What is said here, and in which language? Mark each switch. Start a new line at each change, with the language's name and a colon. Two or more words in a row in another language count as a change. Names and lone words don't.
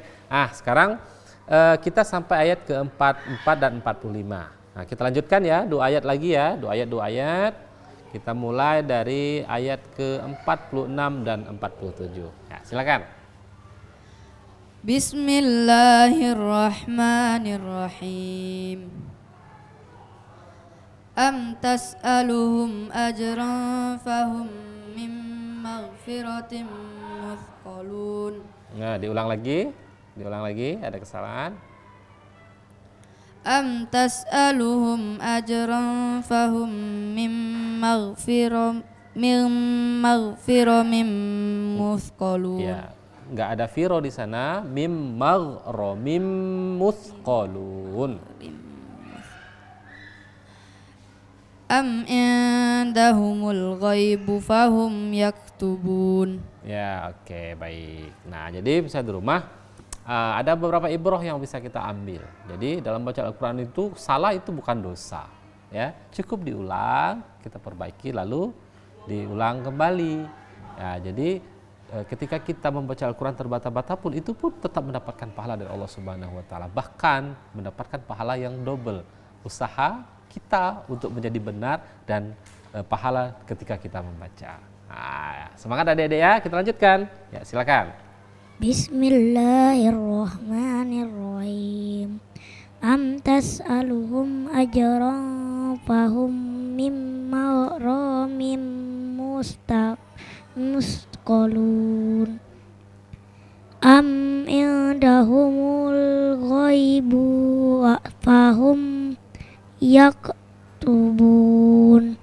Indonesian: Sekarang kita sampai ayat ke-44 dan 45. Nah, kita lanjutkan ya, 2 ayat lagi ya, 2 ayat. Kita mulai dari ayat ke-46 dan 47. Ya, silakan.
Arabic: Bismillahirrahmanirrahim. أم تسألهم أجرا فهم من مغفرة مثقلون.
Indonesian: Nah, diulang lagi, ada kesalahan.
Arabic: أم تسألهم أجرا فهم من مغفرة مثقلون.
Indonesian: Ya, enggak ada firo di sana,
Arabic: من مغرم مثقلون. أم عندهم الغيب فهم يكتبون.
Indonesian: Ya, oke, baik. Nah, jadi bisa di rumah ada beberapa ibrah yang bisa kita ambil. Jadi dalam baca Al-Quran itu salah itu bukan dosa, ya. Cukup diulang, kita perbaiki lalu diulang kembali. Ya, jadi ketika kita membaca Al-Quran terbata-bata pun itu pun tetap mendapatkan pahala dari Allah
Arabic: سبحانه وتعالى.
Indonesian: Bahkan mendapatkan pahala yang double. Usaha kita untuk menjadi benar dan pahala ketika kita membaca. Nah, semangat adik-adik ya, kita lanjutkan. Ya, silakan.
Arabic: Bismillahirrahmanirrahim. أم تسألهم أجرا فهم من مغرم مثقلون. أم عندهم الغيب فهم يكتبون.